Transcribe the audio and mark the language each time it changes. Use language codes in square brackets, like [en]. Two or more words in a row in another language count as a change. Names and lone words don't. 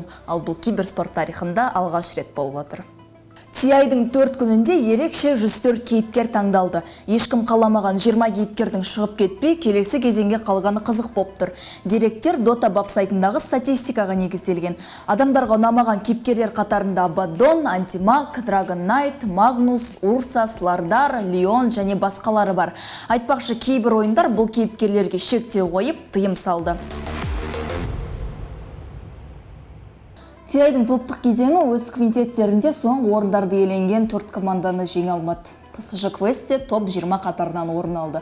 [kk] Ал бұл киберспорт тарихында алғаш рет болып отыр. TI-дің 4 күнінде ерекше 104 кейіпкер таңдалды. Ешкім қаламаған 20 кейіпкердің шығып кетпей, келесі кезеңге қалғаны қызық боп тұр. Деректер Dota бап сайтындағы статистикаға негізделген. Адамдарға ұнамаған кейіпкерлер қатарында Abaddon, Anti-Mag, Dragon Knight, Magnus, Ursa, Slardar, Leon және басқалары бар. Айтпақшы, кейбір ойындар бұл кейіпкерлерге шектеу қойып, тыйым салды. TI-дің топтық кезеңі өз квинтеттерінде соңғы орындарды иеленген 4 команданы жеңе алмады. PSG Quest топ 20 қатарынан орын алды.